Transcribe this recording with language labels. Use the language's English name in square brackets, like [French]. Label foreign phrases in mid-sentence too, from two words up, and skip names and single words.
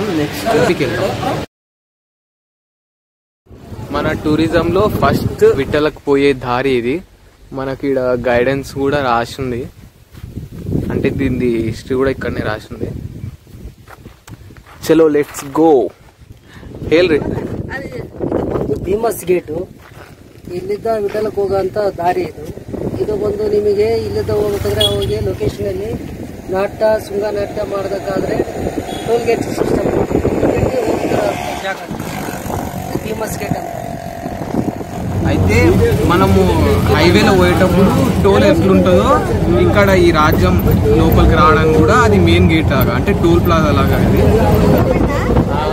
[Telugu] నెక్స్ట్ ఇంటికి వెళ్తాం. మన టూరిజంలో ఫస్ట్ విఠలకు పోయే దారి ఇది. మనకి ఇక్కడ గైడెన్స్ కూడా రాసింది, అంటే దీని హిస్టరీ కూడా ఇక్కడనే రాసింది. [English] chalo let's go. [Kannada] ಹೇಳ್ರಿ. [English] famous gate, [Kannada] ಇಲ್ಲಿದ್ದ ವಿಠಲಕ್ಕೆ ಹೋಗೋಂಥ ದಾರಿ ಇದು. ಇದು ಬಂದು ನಿಮಗೆ ಇಲ್ಲಿದ್ದ ಹೋಗ್ಬೇಕಾದ್ರೆ ಅವಾಗ ಲೊಕೇಶನಲ್ಲಿ ನಾಟ್ಯ ಶೃಂಗನಾಟ್ಯ ಮಾಡಬೇಕಾದ್ರೆ [English] toll gate system [Kannada] ಜಾಗ, [English] famous gate [Kannada] ಅಂತ. [Telugu] అయితే మనము హైవేలో పోయేటప్పుడు టోల్ ఎట్లుంటుందో ఇక్కడ ఈ రాజ్యం లోపలికి రావడానికి కూడా అది [English] main gate [Telugu] లాగా, అంటే [English] toll plaza [Telugu] లాగా ఇది.